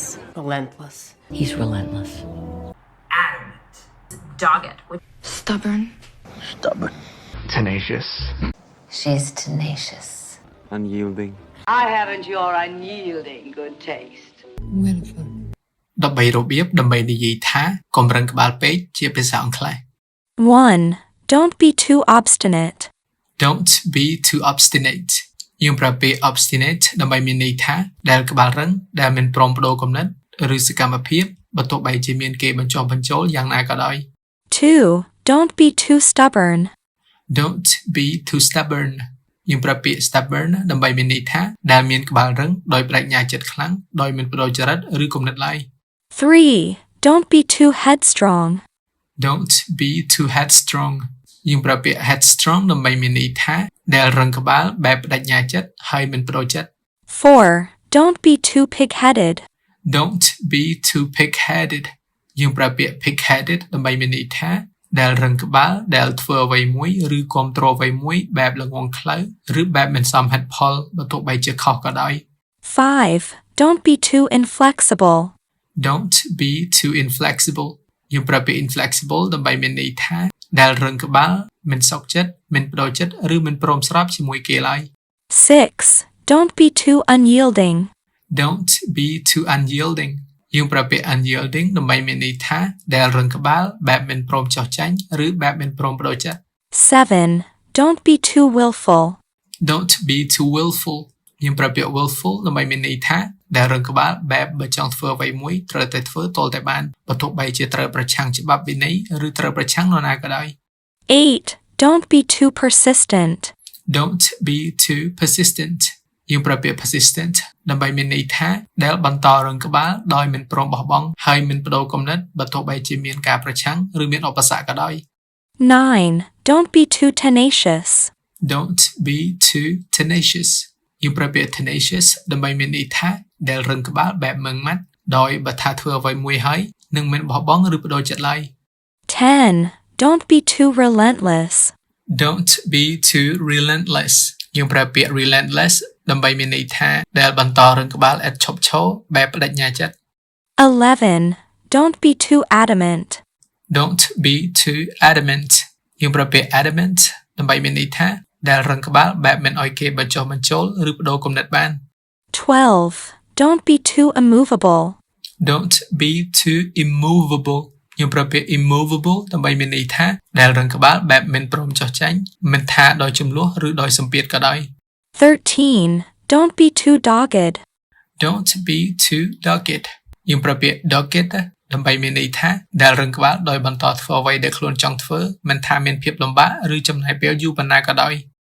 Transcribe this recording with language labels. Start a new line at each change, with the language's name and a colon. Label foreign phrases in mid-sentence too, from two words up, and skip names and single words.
English: Relentless. He's relentless. Adamant. Dogged. Stubborn. Stubborn. Tenacious. She's tenacious. Unyielding. I haven't your unyielding good taste. Willful.
Khmer: 13 របៀបដើម្បីនិយាយថាកុំរឹងក្បាលពេកជាភាសាអង់គ្លេស
English: 1. Don't be too obstinate. Don't be too obstinate
Khmer: យើងប្រើពាក្យ obstinate ដើម្បីមានន័យថាដែលក្បាលរឹងដែលមិនព្រមប្តូរគំនិតឬសកម្មភាពបើទោះបីជាមានគេបញ្ចុះបញ្ចូលយ៉ាងណាក៏ដោយ
English: 2. Don't be too stubborn. Don't be too stubborn
Khmer: យើងប្រើពាក្យ stubborn ដើម្បីមានន័យថាដែលមានក្បាលរឹងដោយប្រាជ្ញាចិត្តខ្លាំងដោយមិនប្តូរចរិតឬគំនិតឡើយ
English: 3. Don't be too headstrong. Don't be too headstrong
Khmer: យើងប្រើពាក្យ headstrong ដើម្បីមានន័យថាដែលរឹងក្បាលបែបបដិញ្ញាចិត្តហើយមិនប្តូរចិត្ត
English: 4. Don't be too pig-headed. Don't be too pig-headed
Khmer: យើងប្រើពាក្យ pig-headed ដើម្បីមានន័យថាដែលរឹងក្បាលដែលធ្វើអ្វីមួយឬគ្រប់គ្រងអ្វីមួយបែបល្ងងខ្លៅឬបែបមិនសមហេតុផលបើទោះបីជាខុសក៏ដោយ
English: 5. Don't be too inflexible. Don't be too inflexible
Khmer: យើងប្រើពាក្យ inflexible ដើម្បីមានន័យថាដែលរឹងក្បាលមិនសុខចិត្តមិនប្តូរចិត្តឬមិនព្រមស្របជាមួយគេឡើយ
English: 6. Don't be too unyielding. Don't be too unyielding
Khmer: យើងប្រើពាក្យ unyielding ដើម្បីមានន័យថាដែលរឹងក្បាលបែបមិនព្រមចោះចាញ់ឬបែបមិនព្រមប្តូរចិត្ត
English: 7. Don't be too willful. Don't be too willful
Khmer: យើងប្រើពាក្យ willful ដើម្បីមានន័យថាដែលរឹងក្បាលបែបបើចង់ធ្វើអ្វីមួយត្រូវតែធ្វើទាល់តែបានបើទោះបីជាត្រូវប្រឆាំងច្បាប់វិន័យឬត្រូវប្រឆាំងនរណាក៏ដោយ
English: 8. Don't be too persistent. Don't be too persistent
Khmer: យើងប្រើពាក្យ persistent ដើម្បីមានន័យថាដែលបន្តរឹងក្បាលដោយមិនព្រមបោះបង់ហើយមិនប្តូរគំនិតបើទោះបីជាមានការប្រឆាំងឬមានឧបសគ្គក៏ដោយ
English: 9. Don't be too tenacious. Don't be too tenacious
Khmer: យើងប្រើពាក្យ tenacious ដើម្បីមានន័យថាដែលរឹងក្បាលបែបម៉ឺងម៉ាត់ដោយបើថាធ្វើអ្វីមួយហើយនឹងមិនបោះបង់ឬប្តូរចិត្តឡើយ
English: 10. Don't be too relentless. Don't be too relentless
Khmer: យើងប្រើពាក្យ relentless ដើម្បីមានន័យថាដែលបន្តរឹងក្បាលឥតឈប់ឈរបែបបដិញ្ញាចិត្ត
English: 11. Don't be too adamant. Don't be too adamant
Khmer: យើងប្រើពាក្យ adamant ដើម្បីមានន័យថាដែលរឹងក្បាលបែបមិនឲ្យគេបញ្ចុះបញ្ចូលឬប្តូរគំនិតបាន
English: 12. Don't be too immovable. Don't be too immovable
Khmer: យើងប្រើពាក្យ immovable ដើម្បីមានន័យថាដែលរឹងក្បាលបែបមិនព្រមចោះចាញ់មិនថាដោយចំនួនឬដោយសម្ពាធក៏ដោយ
English: 13. Don't be too dogged. Don't be too dogged
Khmer: យើងប្រើពាក្យ dogged ដើម្បីមានន័យថាដែលរឹងក្បាលដោយបន្តធ្វើអ្វីដែលខ្លួនចង់ធ្វើមិនថាមានភាពលំបាកឬចំណាយពេលយូរប៉ុណ្ណាក៏ដោយ